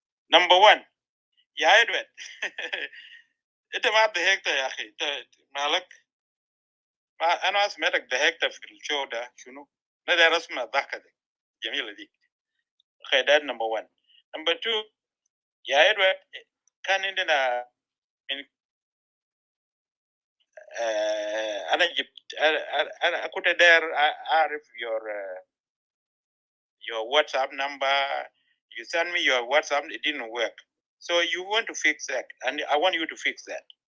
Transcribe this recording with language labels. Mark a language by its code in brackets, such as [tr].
[en] Number 1, يا Edward. [ar] انت ما ضحكت يا اخي، انت مالك؟ انا سمعتك ضحكت في الشو ده، شنو؟ نقدر اسمع الضحكه دي جميله دي. [en] Okay, that number one. Number two, [ar] يا ادوارد كان عندنا من انا جبت انا كنت داير اعرف [en] your WhatsApp number. You send me your WhatsApp, it didn't work. So you want to fix that, and I want you to fix that.